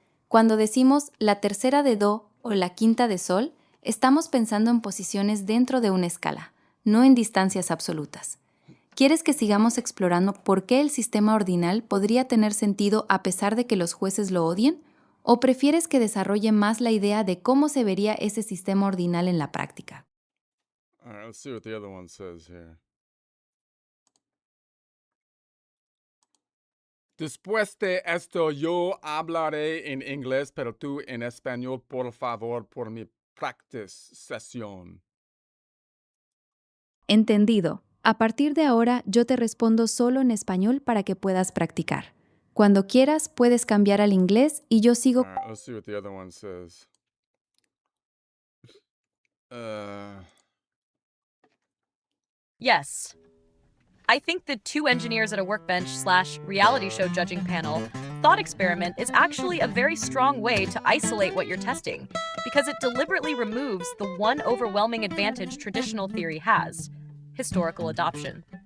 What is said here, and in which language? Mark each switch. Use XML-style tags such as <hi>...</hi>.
<es>Cuando decimos la tercera de do o la quinta de sol, estamos pensando en posiciones dentro de una escala, no en distancias absolutas. ¿Quieres que sigamos explorando por qué el sistema ordinal podría tener sentido a pesar de que los jueces lo odien? ¿O prefieres que desarrolle más la idea de cómo se vería ese sistema ordinal en la práctica?</es> <en>All right, let's see what the other one says here.</en> <es>Después de esto, yo hablaré en inglés, pero tú en español, por favor, por mi practice sesión. Entendido. A partir de ahora, yo te respondo solo en español para que puedas practicar. Cuando quieras, puedes cambiar al inglés y yo sigo.</es> <en>All right, let's see what the other one says. Yes. I think the two engineers at a workbench/reality show judging panel thought experiment is actually a very strong way to isolate what you're testing, because it deliberately removes the one overwhelming advantage traditional theory has: historical adoption.</en>